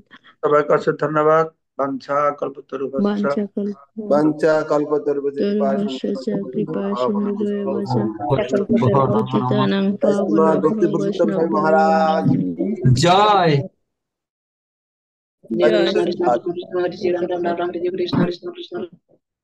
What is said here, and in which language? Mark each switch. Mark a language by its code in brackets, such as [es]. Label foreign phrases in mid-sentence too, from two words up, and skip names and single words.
[bn] সবাইকে অশেষ ধন্যবাদ। [sa] বাঞ্ছা কল্পতরুভ্যশ্চ বাঞ্ছা কল্প বাঞ্চা কল্পতরুভ্যশ্চ কৃপা তরুভ্যশ্চ সিন্ধু চ কৃপা ভবতোঃ। সিন্ধুভ্যেব চ পতিতানাং জয় শ্রীমৎ ভক্তি পাবনেভ্যো পুরুষোত্তম স্বামী বৈষ্ণবেভ্যো মহারাজ। জয়। হরে জয় কৃষ্ণ। শ্রী हरे कृष्ण, हरे कृष्ण, हरे राम राम, हरे कृष्ण, कृष्ण कृष्ण.